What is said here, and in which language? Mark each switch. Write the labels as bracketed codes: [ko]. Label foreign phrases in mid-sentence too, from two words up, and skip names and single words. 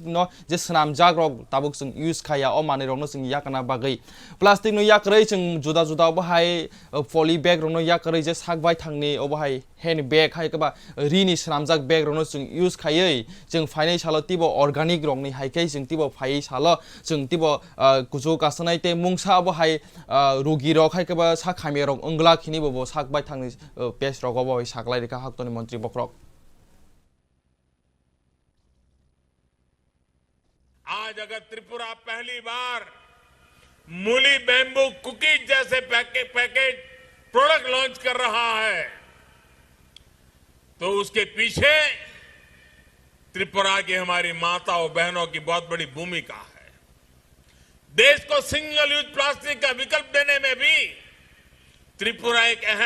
[trp] no je snam jagrok tabuk sing use khaya o mani rokno sing yakana bagai plastic no yakrei sing juda juda bahai [en] poly bag [trp] rokno yakrei je sak bai thangni o bahai [en] hand bag [trp] hai kaba rini snamjak bag rokno sing use khayei jeng fainai salo tibo organic rokni haikai jeng tibo phai salo jeng tibo kujo kasanai te mungsa bahai rogi rok hai kaba sak khamia rok ongla khini bo sak bai thangni pes rok bo saklai rika haktoni mantri bokrok [hi] आज अगर त्रिपुरा पहली बार [en] Muli bamboo cookies [hi] जैसे [en] package product [hi] लॉन्च कर रहा है तो उसके पीछे त्रिपुरा की हमारी माताओं बहनों की बहुत बड़ी भूमिका है देश को [en] single use plastic [hi] का विकल्प देने में भी त्रिपुरा एक अहम